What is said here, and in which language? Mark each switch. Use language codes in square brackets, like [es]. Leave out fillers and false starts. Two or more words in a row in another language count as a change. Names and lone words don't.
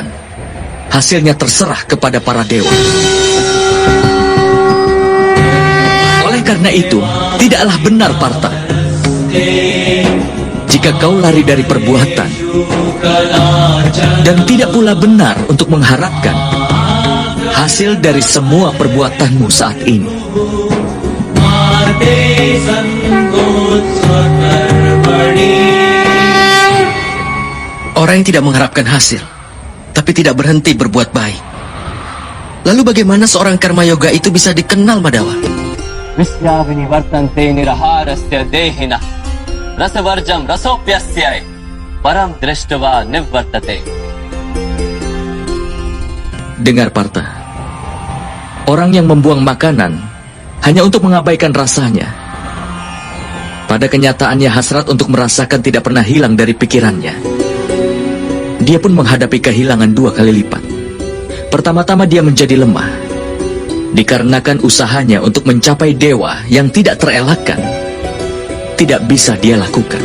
[id] Hasilnya terserah kepada para dewa. Oleh karena itu, tidaklah benar, Partha, jika kau lari dari perbuatan, dan tidak pula benar untuk mengharapkan hasil dari semua perbuatanmu saat ini. Orang yang tidak mengharapkan hasil, tapi tidak berhenti berbuat baik. Lalu bagaimana seorang karma yoga itu bisa dikenal, Madawa? [sa] Visyavini vartante niraharasya dehina rasavarjam rasopyasyai param drishtava nivvartate. [id] Dengar, Partha, orang yang membuang makanan hanya untuk mengabaikan rasanya, pada kenyataannya hasrat untuk merasakan tidak pernah hilang dari pikirannya. Dia pun menghadapi kehilangan 2 kali lipat. Pertama-tama dia menjadi lemah, dikarenakan usahanya untuk mencapai dewa yang tidak terelakkan tidak bisa dia lakukan.